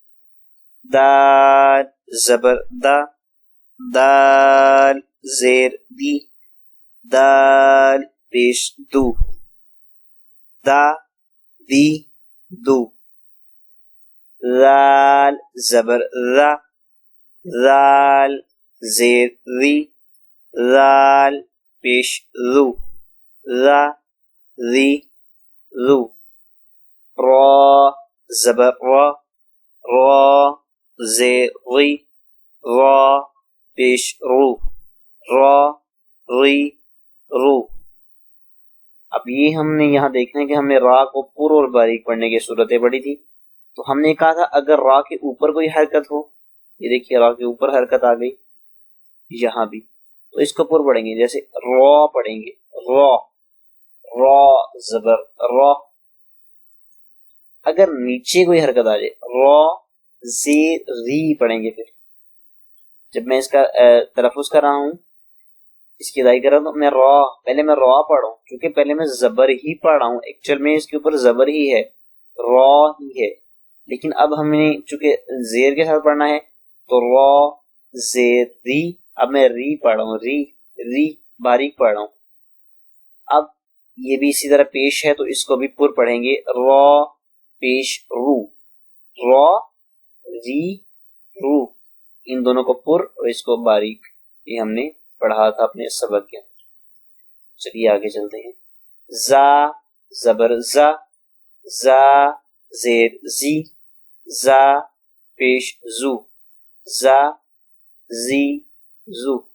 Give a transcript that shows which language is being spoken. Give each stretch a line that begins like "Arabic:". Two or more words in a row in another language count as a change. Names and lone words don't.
Urdu: دال زبر دا، دال زیر دی، دال پیش دو، دا دی دو. ذال زبر ذا، ذال زیر ذی، ذال پیش ذو، ذا ذی ذو. را زبر را، را زیر ری، را پیش رو، را ری رو. اب یہ ہم نے یہاں دیکھنا ہے کہ ہم نے را کو پر اور باریک پڑھنے کی صورتیں پڑھی تھی، تو ہم نے کہا تھا اگر را کے اوپر کوئی حرکت ہو، یہ دیکھیے را کے اوپر حرکت آ گئی یہاں بھی، تو اس کو پر پڑھیں گے، جیسے را پڑھیں گے، را، را زبر را۔ اگر نیچے کوئی حرکت آ جائے، را زیر ری پڑھیں گے، پھر جب میں اس کا تلفظ کر رہا ہوں، اس کی ادائی کر رہا ہوں، تو میں را، پہلے میں را پڑھ رہا ہوں کیونکہ پہلے میں زبر ہی پڑھ رہا ہوں، ایکچوئل میں اس کے اوپر زبر ہی ہے، را ہی ہے، لیکن اب ہم نے چونکہ زیر کے ساتھ پڑھنا ہے تو را زیر ری، اب میں ری پڑھ رہا ہوں، ری ری باریک پڑھ رہا ہوں۔ اب یہ بھی اسی طرح پیش ہے تو اس کو بھی پر پڑھیں گے، را پیش رو، را ری رو، ان دونوں کو پر اور اس کو باریک، یہ ہم نے پڑھا تھا اپنے سبق کے اندر۔ چلیے آگے چلتے ہیں۔ زا زبر زا، زا زیر زی، زا پیش زو، زا زی زو۔